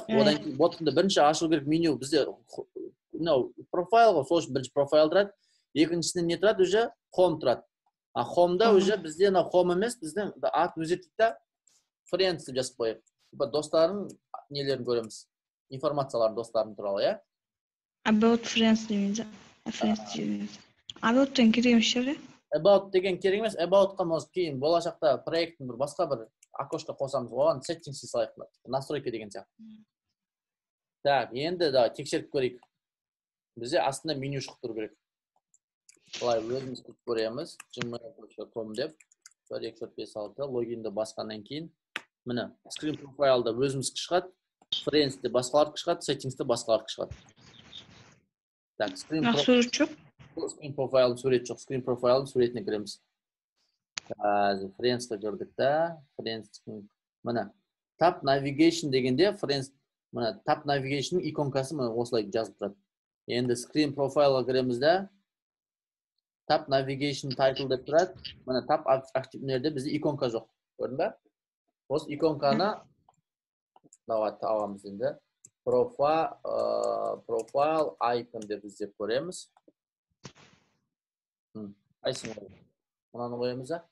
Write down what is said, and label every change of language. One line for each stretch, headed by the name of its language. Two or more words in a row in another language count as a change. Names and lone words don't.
Kazakh: Одан кейін bottomды бірінші ашылу керек меню бізде профайл ғой, сол үшін бірінші профайл тұрады. Екіншісінен не тұрады, уже home тұрады. Home'да уже бізде home емес, біздің атын өзгертейік та friends деп жазып қояйық. Достардың нелерін көреміз. Информациялар достарын туралы, я?
English: About friends
Kazakh: дейміз. About'тан керек емес шығар, я? About деген керек емес, about'қа может кейін болашақта проекттің бір басқа бір окошко қосамыз, оған settings салайық, настройка деген сияқты. Так, енді да тексеріп көрейік. Бізде астында меню шығып тұру керек. Былай өзіміз көреміз, gmail.com деп 1 2 4 5 6 логинді басқаннан кейін міне
English: screen profile'да
Kazakh: өзіміз шығады, friends'те басқалар шығады, settings'те басқалар шығады. Так,
English: screen profile
Kazakh: сурет жоқ,
English: screen profile
Kazakh: суретіне кіреміз. Friends'ті көрдік та, friends'тің міне
English: Tap navigation
Kazakh: дегенде friends мына
English: tap navigation'ның
Kazakh: иконкасы мына осылай жазып тұрады. Енді
English: screen profile'a
Kazakh: кіреміз де
English: tap navigation title
Kazakh: деп тұрады. Мына tap активнерде бізде иконка жоқ. Көрдің бе? Осы иконканы давай табамыз енді.
English: Profile icon
Kazakh: деп іздеп көреміз. Қайсыны қоямыз? Мынаны қоямыз ба?